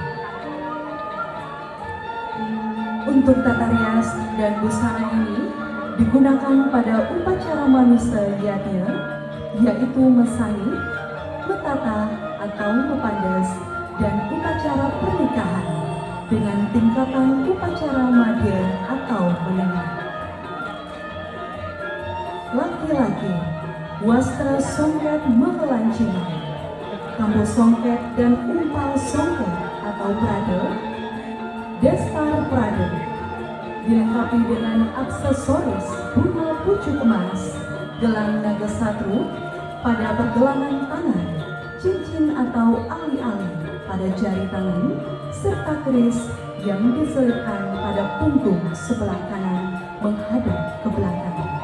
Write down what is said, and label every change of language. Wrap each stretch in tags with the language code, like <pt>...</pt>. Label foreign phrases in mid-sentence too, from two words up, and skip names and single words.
<id>Untuk tata rias dan busana ini digunakan pada upacara manusia yatnya, yaitu mesani, metata atau mepandes, dan upacara pernikahan dengan tingkatan upacara madya atau menengah. Laki-laki, wastra songket melancingan, kambo songket dan umpal songket atau prade, destar prade, dilengkapi dengan aksesoris bunga pucuk emas, gelang naga satru pada pergelangan tangan, cincin atau ali-ali pada jari tangan, serta keris yang diselipkan pada punggung sebelah kanan menghadap ke belakang.</id>